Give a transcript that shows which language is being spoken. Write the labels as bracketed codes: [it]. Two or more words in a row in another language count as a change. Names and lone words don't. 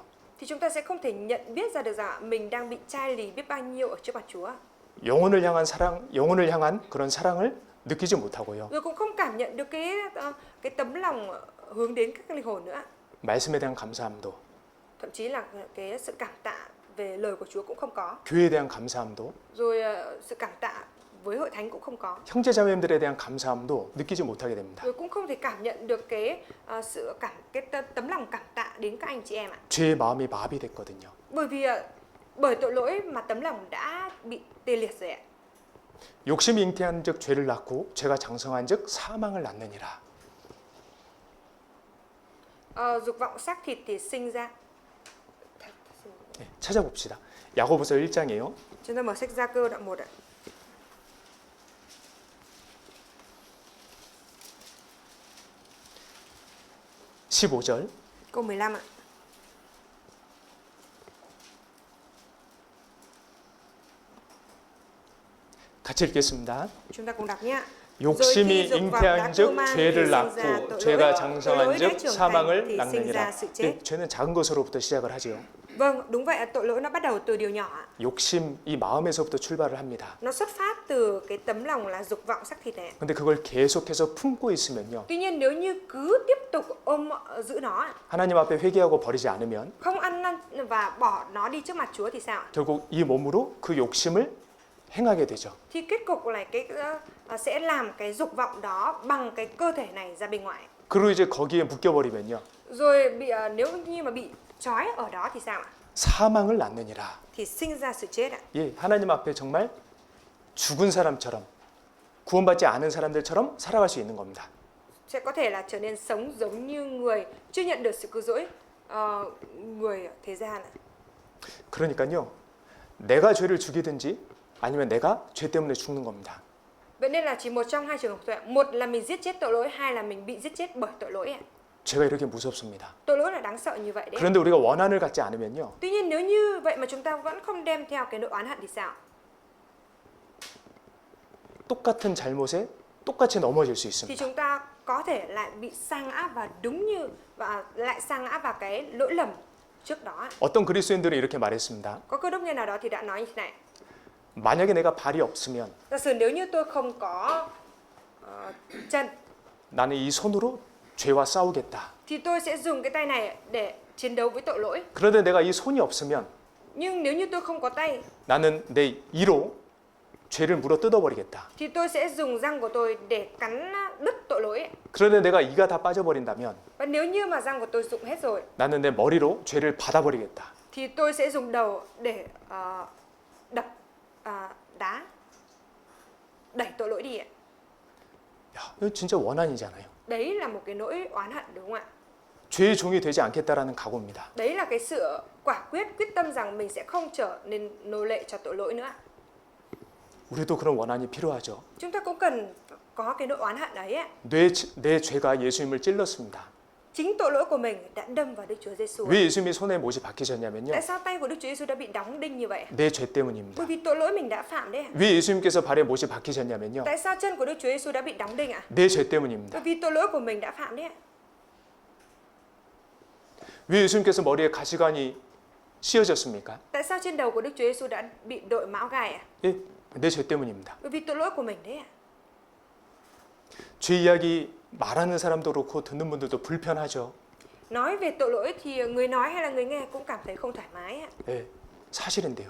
[vi] thì chúng ta sẽ không thể nhận biết ra được rằng mình đang bị chai lì biết bao nhiêu ở trước mặt Chúa. [ko] 영혼을 향한 사랑, 영혼을 향한 그런 사랑을 느끼지 못하고요. [vi] Rồi cũng không cảm nhận được cái tấm lòng hướng đến các linh hồn nữa. [ko] 말씀에 대한 감사함도, [vi] Thậm chí là cái sự cảm tạ về lời của Chúa cũng không có. [ko] 교회에 대한 감사함도, [vi] Rồi sự cảm tạ với hội thánh cũng không có. [ko] 형제자매들에 대한 감사함도 느끼지 못하게 됩니다. [vi] Rồi cũng không thể cảm nhận được cái tấm lòng cảm tạ đến các anh chị em ạ. [ko] 죄의 마음이 마비됐거든요. [vi] Bởi tội lỗi mà tấm lòng đã bị tê liệt rồi ạ. [ko] 욕심이 잉태한즉 죄를 낳고 죄가 장성한즉 사망을 낳느니라. [vi] Dục vọng xác thịt thì sinh ra. [ko] 네, 찾아봅시다. 야고보서 1장이에요. [vi] Chúng ta mở sách Gia Cơ đoạn 1 ạ. [ko] (15절) [vi] Câu 15 ạ. [ko] 같이 읽겠습니다. [vi] Chúng ta cùng đọc nhé. [ko] 욕심이 잉태한즉 죄를 낳고 죄가 장성한즉 사망을 낳느니라. 죄는 작은 것으로부터 시작을 하지요. [vi] Vâng, đúng vậy, tội lỗi nó bắt đầu từ điều nhỏ ạ. [ko] 욕심, 이 마음에서부터 출발을 합니다. [vi] Nó xuất phát từ cái tấm lòng là dục vọng xác thịt này. [ko] 근데 그걸 계속해서 품고 있으면요. [vi] Tuy nhiên nếu như cứ tiếp tục ôm giữ nó ạ, [ko] 하나님 앞에 회개하고 버리지 않으면 [vi] không ăn năn và bỏ nó đi trước mặt Chúa thì sao ạ? [ko] 결국 이 몸으로 그 욕심을 행하게 되죠. [vi] Thì kết cục là sẽ làm cái dục vọng đó bằng cái cơ thể này ra bên ngoài. [ko] 그리고 이제 거기에 묶여버리면요. [vi] Rồi nếu như mà bị trói ở đó thì sao ạ? [ko] 사망을 낳느니라. [vi] Thì sinh ra sự chết ạ. [ko] 예, 하나님 앞에 정말 죽은 사람처럼 구원받지 않은 사람들처럼 살아갈 수 있는 겁니다. [vi] Sẽ có thể là trở nên sống giống như người chưa nhận được sự cứu rỗi, người thế gian ạ. [ko] 그러니까요. 내가 죄를 죽이든지 아니면 내가 죄 때문에 죽는 겁니다. [vi] Vậy nên là chỉ một trong hai trường hợp thôi ạ. Một là mình giết chết tội lỗi, hai là mình bị giết chết bởi tội lỗi ạ. [ko] 죄가 이렇게 무섭습니다. [vi] Tội lỗi là đáng sợ như vậy đấy. [ko] 그런데 우리가 원한을 갖지 않으면요. [vi] Tuy nhiên nếu như vậy mà chúng ta vẫn không đem theo cái nỗi oán hận thì sao? [ko] 똑같은 잘못에 똑같이 넘어질 수 [vi] Thì [ko] 있습니다. [vi] chúng ta có thể lại bị sa ngã và đúng như và lại sa ngã vào cái lỗi lầm trước đó ạ. [ko] 어떤 그리스도인들은 이렇게 말했습니다. [vi] Có cơ đốc nhân nào đó thì đã nói như thế này. [ko] 만약에 내가 발이 없으면 [vi] Giả sử nếu như tôi không có chân [ko] 나는 이 손으로 죄와 싸우겠다. [vi] thì tôi sẽ dùng cái tay này để chiến đấu với tội lỗi. [ko] 그런데 내가 이 손이 없으면 [vi] Nhưng nếu như tôi không có tay [ko] 나는 내 이로 죄를 물어 뜯어버리겠다. [vi] thì tôi sẽ dùng răng của tôi để cắn đứt tội lỗi. [ko] 그런데 내가 이가 다 빠져버린다면 [vi] Và nếu như mà răng của tôi dụng hết rồi [ko] 나는 내 머리로 죄를 받아버리겠다. [vi] thì tôi sẽ dùng đầu để đập đá đẩy tội lỗi đi ạ. [ko] 야, 이거 진짜 원한이잖아요. [vi] Đấy là một cái nỗi oán hận đúng không ạ? [ko] 죄의 종이 되지 않겠다라는 각오입니다. [vi] Đấy là cái sự quả quyết tâm rằng mình sẽ không trở nên nô lệ cho tội lỗi nữa. [ko] 우리도 그런 원한이 필요하죠. [vi] Chúng ta cũng cần có cái nỗi oán hận ấy ạ. [ko] 내 죄가 예수님을 찔렀습니다. [vi] Chính tội lỗi của mình đã đâm vào Đức Chúa Giêsu. [ko] 왜 예수님이 손에 못이 박히셨냐면요. [vi] Tại sao tay của Đức Chúa Giêsu đã bị đóng đinh như vậy? [ko] 내 죄 때문입니다. [vi] Bởi vì tội lỗi mình đã phạm đấy ạ. [ko] 왜 예수님께서 발에 못이 박히셨냐면요. [vi] Tại sao chân của Đức Chúa Giêsu đã bị đóng đinh ạ? [ko] 내 죄 때문입니다. [vi] Bởi vì tội lỗi của mình đã phạm đấy ạ. [ko] 왜 예수님께서 머리에 가시관이 씌어졌습니까? [vi] Tại sao trên đầu của Đức Chúa Giêsu đã bị đội mão gai ạ? [ko] 예, 내 죄 때문입니다. [vi] Bởi vì tội lỗi của mình đấy ạ. [ko] 죄 이야기 말하는 사람도 그렇고 듣는 분들도 불편하죠. [vi] Nói về tội lỗi thì người nói hay là người nghe cũng cảm thấy không thoải mái ạ. [ko] 예, 사실인데요.